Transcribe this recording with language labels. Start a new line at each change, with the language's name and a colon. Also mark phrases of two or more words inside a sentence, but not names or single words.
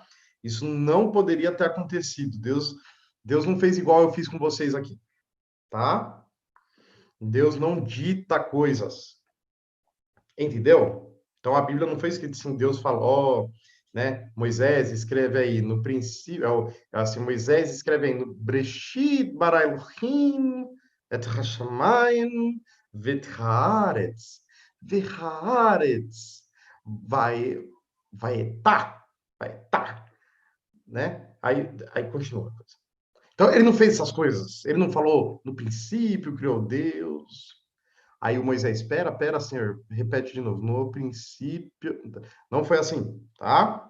Portuguese: Isso não poderia ter acontecido. Deus não fez igual eu fiz com vocês aqui, tá? Deus não dita coisas. Entendeu? Então a Bíblia não foi escrito assim, Deus falou, né? Moisés escreve aí no princípio, assim, Moisés escreve aí no
Hebrew: בראשית ברא אלהים את השמים ואת הארץ.
Portuguese: Haaretz vai tá, né? Aí continua. Então ele não fez essas coisas. Ele não falou no princípio criou Deus. Aí o Moisés, espera, Senhor, repete de novo. No princípio, não foi assim, tá?